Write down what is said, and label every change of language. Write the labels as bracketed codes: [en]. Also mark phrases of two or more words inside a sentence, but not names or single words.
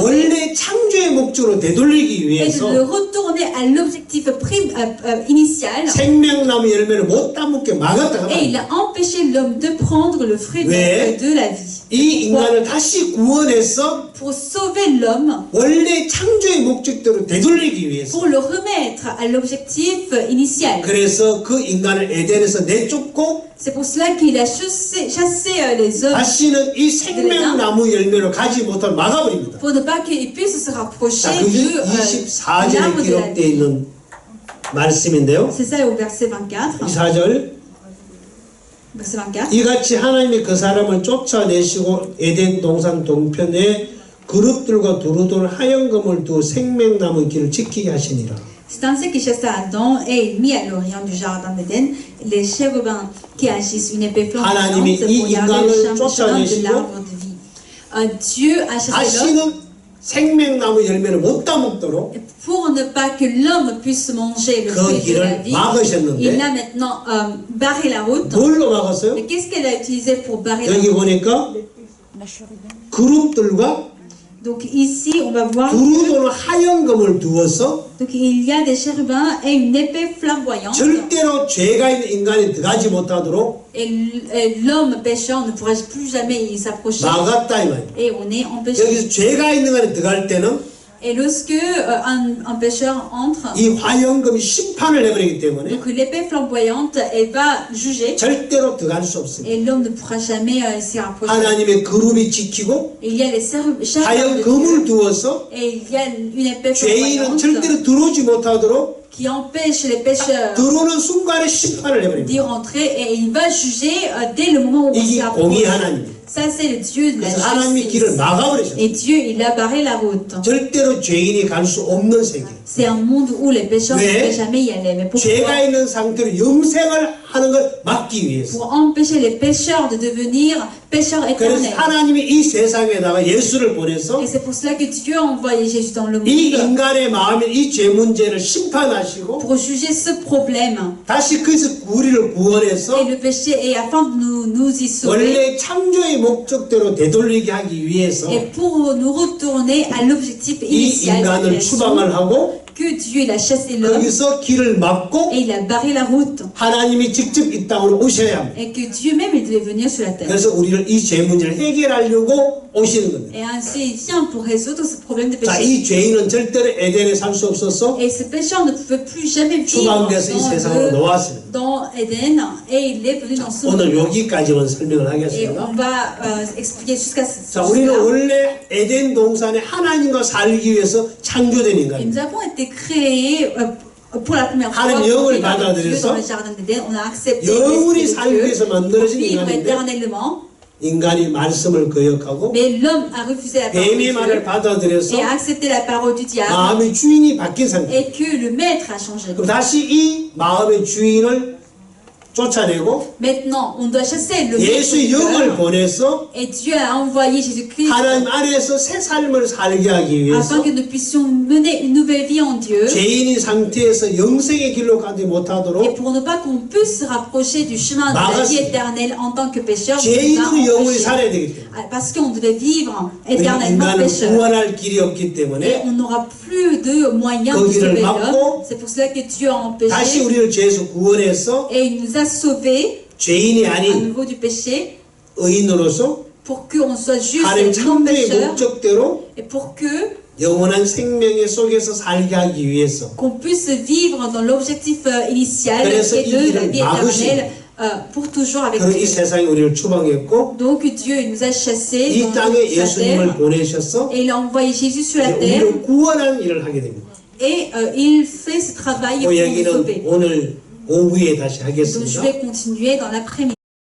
[ko] 원래 창조의 목적으로 되돌리기 [fr] et de le [ko] 위해서 [fr] retourner à l'objectif initial, [ko] 생명나무 열매를 못 따먹게 막았다가 [fr] et il a empêché l'homme de prendre le fruit [ko] 왜? [fr] de la vie. [ko] 이 인간을 다시 구원해서 [fr] Pour sauver l'homme, [ko] 원래 창조의 목적대로 되돌리기 위해서 [fr] pour le remettre à l'objectif initial. [ko] 그래서 그 인간을 에덴에서 내쫓고 [fr] C'est pour cela qu'il a chassé les hommes [ko] 다시는 이 생명나무 열매를 가지 못하게 막아버립니다. [fr] pour ne pas qu'ils puissent se rapprocher [ko] 자, 그게 [fr] de [ko] 24절에 [fr] l'arbre de la [ko] 기록되어 [fr] vie. [ko] 있는 말씀인데요. [fr] C'est ça au verset 24. [ko] 24절 [fr] Verset 24. [ko] 이같이 하나님이 그 사람을 쫓아내시고 에덴 동산 동편에 그룹들과 두루두루 하얀금을 두어 생명나무 길을 지키게 하시니라. [fr] C'est ainsi qu'il chassa Adam et il mit à l'orient du jardin d'Éden les chérubins qui agissent une épée [ko] 하나님이 [fr] flamboyante [ko] 이 [fr] pour garder le [ko] 인간을 [fr] chemin de [ko] 쫓아내시고 [fr] l'arbre de vie. Dieu a chassé l'homme [ko] 다시는 생명나무 열매를 못 따먹도록 [fr] pour ne pas que l'homme puisse manger le [ko] 그 [fr] fruit de la [ko] 길을 [fr] vie. [ko] 막으셨는데 [fr] Il a maintenant barré la route. [ko] 뭘로 막았어요? [fr] Mais qu'est-ce qu'elle a utilisé pour barrer la [ko] 여기 [fr] route? [ko] 보니까 [fr] La chérubin. [ko] 그룹들과 [fr] Donc ici, on va voir [ko] 두루두루 하얀금을 두어서 [fr] donc il y a des chérubins et une épée flamboyante. [ko] 절대로 죄가 있는 인간이 들어가지 못하도록 [fr] Et l'homme pécheur ne pourra plus jamais y s'approcher. [ko] 막았다 이 말이에요. [fr] Et on est empêché. [ko] 여기서 죄가 있는 인간이 들어갈 때는 [fr] Et lorsque un pécheur entre, [ko] 이 화염금이 심판을 해버리기 때문에 [fr] donc l'épée flamboyante, elle va juger. [ko] 절대로 들어갈 수 없습니다. [fr] Et l'homme ne pourra jamais s'y rapprocher. [ko] 하나님의 그룹이 지키고 [fr] Et il y a les chérubins de [ko] 화염금을 [fr] Dieu. [ko] 두어서 [fr] Et il y a une épée [ko] 죄인은 [fr] flamboyante [ko] 절대로 들어오지 못하도록 [fr] qui empêche les pécheurs [ko] 들어오는 순간에 심판을 해버립니다. [fr] d'y rentrer. Et il va juger dès le moment où on s'y [ko] 이게 [fr] rapproche. [ko] 공의 하나님입니다. [fr] Ça, c'est le Dieu de la [ko] 그래서 하나님이 길을 [fr] justice. [ko] 막아버리셨어요. [fr] Et Dieu, il a barré la route. [ko] 절대로 죄인이 갈 수 없는 세계. [fr] C'est un monde où les pécheurs ne [ko] 왜? [fr] pourraient jamais y aller. Mais pourquoi? [ko] 죄가 있는 상태로 영생을 하는 걸 막기 위해서. [fr] Pour empêcher les pécheurs de devenir pécheurs [ko] 그래서 [fr] éternels. [ko] 하나님이 이 세상에다가 예수를 보내서 [fr] Et c'est pour cela que Dieu a envoyé Jésus dans le [ko] 이 [fr] monde [ko] 인간의 마음에 이 죄 문제를 심판하시고 [fr] pour juger ce problème [ko] 다시 그에서 우리를 [fr] et [ko] 구원해서 [fr] le péché et afin de nous y sauver [ko] 원래 창조의 목적대로 되돌리게 하기 위해서 [fr] et pour nous retourner à l'objectif [ko] 이 [fr] initial de la [ko] 인간을 [fr] création, [ko] 추방을 하고 [fr] que Dieu il a chassé l'homme [ko] 거기서 길을 막고 [fr] et il a barré la route [ko] 하나님이 직접 이 땅으로 오셔야 합니다. [fr] et que Dieu même il devait venir sur la terre. [ko] 그래서 우리를 이 죄 문제를 해결하려고 오시는 겁니다. [fr] Et ainsi il vient pour résoudre ce problème de [ko] 자, [fr] péché. [ko] 이 죄인은 절대로 에덴에 살 수 없어서 [fr] Et ce pécheur ne pouvait plus jamais vivre [ko] 추방돼서 이 세상으로 놓았습니다. [fr] dans Éden et il est venu dans ce [ko] 오늘 [fr] monde. [ko] 여기까지만 설명을 [fr] Et [ko] 하겠습니다. [fr] on va expliquer jusqu'à [ko] 자, 우리는 [fr] là. [ko] 원래 에덴 동산에 하나님과 살기 위해서 창조된 [fr] Et [ko] 인간입니다. [fr] nous avons été créés pour la première fois [ko] 하나님 영을 [fr] par Dieu [ko] 받아들여서 [fr] dans le jardin d'Éden. On a accepté [ko] 영원히 [fr] l'esprit [ko] 살기 [fr] de Dieu [ko] 위해서 [fr] pour [ko] 만들어진 [fr] vivre [ko] 인간인데 [fr] éternellement. [ko] 인간이 말씀을 거역하고 [fr] Mais l'homme a refusé la parole de [ko] 뱀의 말을 [fr] Dieu [ko] 받아들여서 [fr] et a accepté la parole du diable [ko] 마음의 주인이 바뀐 상태. [fr] et que le maître a changé. [ko] 그럼 다시 이 마음의 주인을 쫓아내고 [fr] Maintenant, on doit chasser le maître [ko] 예수의 [fr] du [ko] 영을 [fr] cœur. [ko] 보내서 [fr] Et Dieu a envoyé Jésus-Christ [ko] 하나님 안에서 새 삶을 살게 하기 위해서 [fr] afin que nous puissions mener une nouvelle vie en Dieu. [ko] 죄인인 상태에서 영생의 길로 가지 [fr] Et [ko] 못하도록 [fr] pour ne pas qu'on puisse se rapprocher du chemin de la vie éternelle en tant que pécheur, [ko] 죄인으로 영원히 [fr] empêché. [ko] 살아야 되기 때문에 [fr] Parce qu'on devait vivre [ko] 우리 [fr] éternellement [ko] 인간은 [fr] pécheur. [ko] 구원할 길이 없기 [fr] Et [ko] 때문에 [fr] on n'aura plus de moyens de [ko] 거기를 [fr] sauver [ko] 막고 [fr] l'homme. C'est pour cela que Dieu a [ko] 다시 [fr] empêché [ko] 우리를 죄에서 구원해서 [fr] et il nous a sauvés [ko] 죄인이 [fr] à [ko] 아닌 [fr] nouveau du péché [ko] 의인으로서 [fr] pour qu'on soit juste [ko] 하나님 [fr] et non [ko] 창조의 [fr] pécheur [ko] 목적대로 [fr] et pour que [ko] 영원한 생명의 속에서 살게 하기 위해서 [fr] qu'on puisse vivre dans l'objectif initial [ko] 그래서 [fr] qui est [ko] 이 [fr] de la [ko] 길을 [fr] vie éternelle pour toujours avec [ko] 그런 이 [fr] Dieu. [ko] 세상에 우리를 추방했고 [fr] Donc Dieu il nous a chassés [ko] 이 [fr] dans [ko] 땅에 [fr] la [ko] 예수님을 [fr] terre [ko] 보내셔서 [fr] et il a envoyé Jésus sur la terre [ko] 우리를 구원하는 일을 하게 됩니다. [fr] et il fait ce travail [ko] 그 [fr] pour nous [ko] 얘기는 [fr] sauver. [ko] 오늘 오후에 다시 [fr] Donc je [ko] 하겠습니다. [fr] vais continuer dans l'après-midi.